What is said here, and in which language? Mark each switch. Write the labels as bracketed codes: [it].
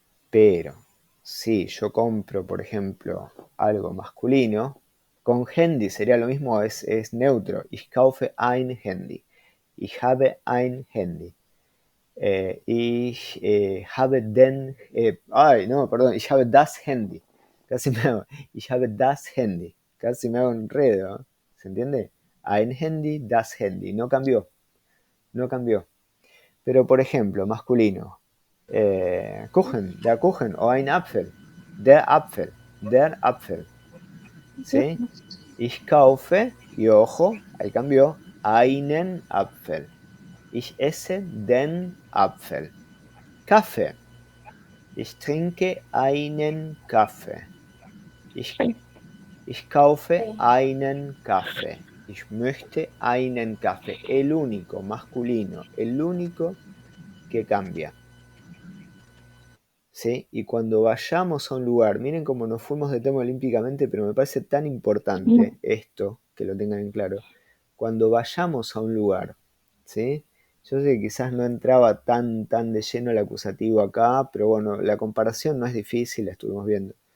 [es] Pero si yo compro, por ejemplo, algo masculino, con Handy sería lo mismo, es neutro. [de] Ich kaufe ein Handy. Ich habe ein Handy. Ich habe den, [es] no, perdón, [de] ich habe das Handy. [es] Casi me hago, [de] ich habe das Handy. [es] Casi me hago un enredo. ¿Se entiende? [de] Ein Handy, das Handy. [es] No cambió. No cambió. Pero, por ejemplo, masculino. [de] Kuchen, der Kuchen o ein Apfel. Der Apfel. Der Apfel. ¿Sí? Ich kaufe, [es] y ojo, ahí cambió, [de] einen Apfel. Ich esse den Apfel. Kaffee. Ich trinke einen Kaffee. Ay, Ich kaufe [es] Sí. [de] einen Kaffee. Ich möchte einen Kaffee. [es] El único masculino, el único que cambia. ¿Sí? Y cuando vayamos a un lugar, miren cómo nos fuimos de tema olímpicamente, pero me parece tan importante esto, que lo tengan en claro. Cuando vayamos a un lugar, ¿sí? Yo sé que quizás no entraba tan de lleno el acusativo acá, pero bueno, la comparación no es difícil, la estuvimos viendo.